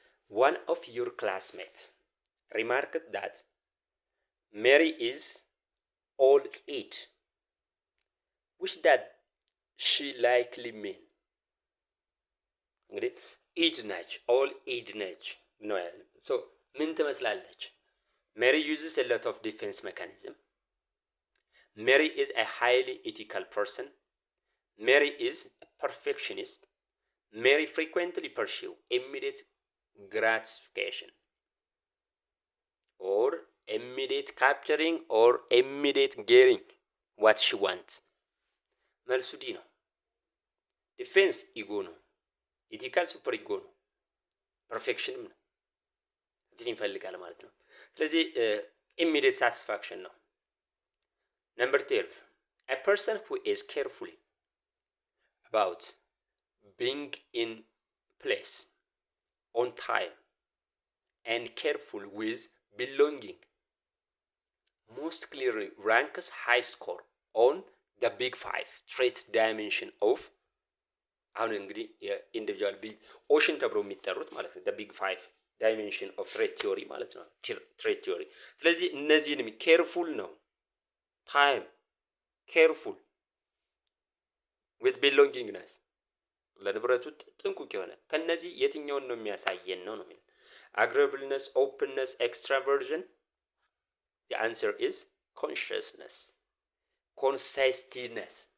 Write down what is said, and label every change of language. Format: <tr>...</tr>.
<en>one of your classmates remarked that Mary is old age, which that she likely mean</en> <am>እንግዲህ ኤጅ ነች ኦል ኤጅ ነች ነው ያለ። ሶ ምን ትመስላለች?</am> <en>ሜሪ uses a lot of defense mechanism. Mary is a highly ethical person. Mary is a perfectionist. Mary frequently pursue immediate gratification or immediate capturing or immediate getting what she wants.</en> <am>መልሱ ዲ ነው። ዲፌንስ ኢጎ ነው። ኢቲካል ሱፐር ኢጎ ነው። ፐርፌክሽንም ነው። እዚህ ይፈልጋል ማለት ነው። ስለዚህ immediate satisfaction ነው።</am> <en>Number 12, a person who is careful about being in place, on time, and careful with belonging most clearly ranks high score on the big five trait dimension of</en> <am>አሁን እንግዲህ የኢንዲቪጁዋል ቢግ ኦሽን ተብሎ የሚጠሩት ማለት ነው።</am> <en>the big five dimension of trait theory ማለት ነው። trait theory</en> <am>ስለዚህ እነዚህንም ኬርፉል ነው፣ ታይም ኬርፉል with belongingness ለንብረቱ ጥንቁቅ የሆነ ከነዚህ የትኛውን ነው የሚያሳየን ነው ነው የሚለው</am> <en>agreeableness, openness, extraversion. The answer is consciousness, consciousness.</en>